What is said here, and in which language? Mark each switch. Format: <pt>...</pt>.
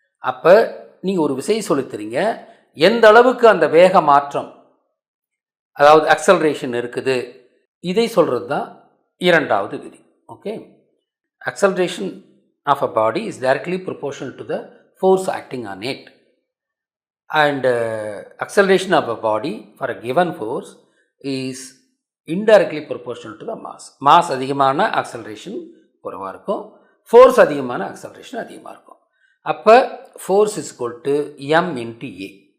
<ta>அப்போ நீங்கள் ஒரு விசை செலுத்துறீங்க, எந்த அளவுக்கு அந்த வேக மாற்றம் அதாவது அக்சலரேஷன் இருக்குது, இதை சொல்கிறது தான் இரண்டாவது விதி.</ta> <en>Okay, acceleration of a body is directly proportional to the force acting on it. And acceleration of a body for a given force is indirectly proportional to the mass.</en> <ta>mass அதிகமான acceleration குறைவாக இருக்கும், force அதிகமான acceleration அதிகமாக இருக்கும். அப்போ</ta> <en>Force is equal to m into a.</en>